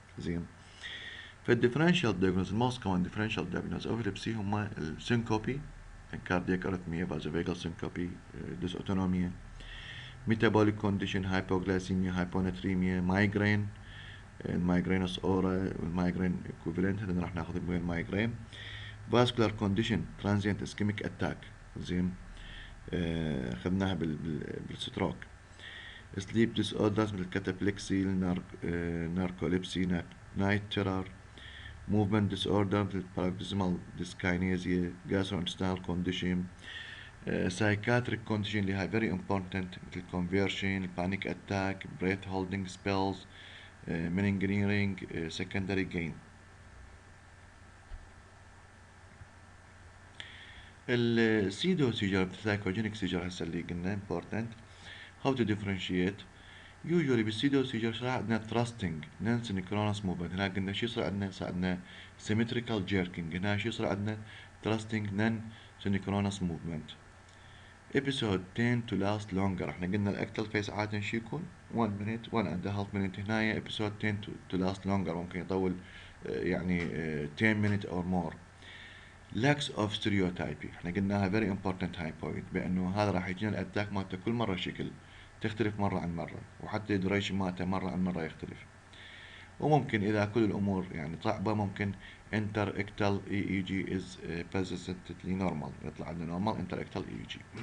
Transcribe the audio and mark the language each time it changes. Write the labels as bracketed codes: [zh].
[en] زين، فالديفرنشال دياجنوز الموست كومن ديفرنشال دياجنوز اوف ابيليبسي هما السينكوبي، كاردياك ارثميا، فازوفيجال سينكوبي، ديسautonomia، metabolic condition، hypoglycemia، hyponatremia، migraine، المايجرينوس اورا والمايجرين equivalent، [ar] هذا راح ناخذ بين المايجرين، [en] vascular condition transient ischemic attack. زين، [ar] اخذناها بالستروك، [en] sleep disorders مثل cataplexy, narcolepsy, night terror, movement disorder مثل paroxysmal dyskinesia، gastrointestinal condition، psychiatric condition اللي هاي very important مثل conversion، panic attack، breath holding spells، meningeering، secondary gain. السيدو seizure psychogenic seizure هسه اللي قلنا important. how to differentiate؟ usually بالسيدو seizure يصير عندنا thrusting non synchronous movement، [ar] هنا قلنا شو يصير عندنا؟ يصير عندنا [en] symmetrical jerking، هنا شو يصير عندنا؟ thrusting non synchronous movement. episode tend to last longer، [ar] احنا قلنا الاكتل فيس عادة شو يكون [en] 1 minute 1.5 minute، هنا episode tend to last longer ممكن يطول يعني 10 minutes or more. [ar] lacks of stereotypy، احنا قلناها [en] very important high point، [ar] بانه هذا راح يجينا الاتاك مالته كل مرة شكل تختلف مرة عن مرة، وحتى الدوريشن مالته مرة عن مرة يختلف. وممكن إذا كل الأمور يعني صعبة ممكن [en] interictal EEG is persistently normal، [ar] يطلع عندنا normal interictal EEG.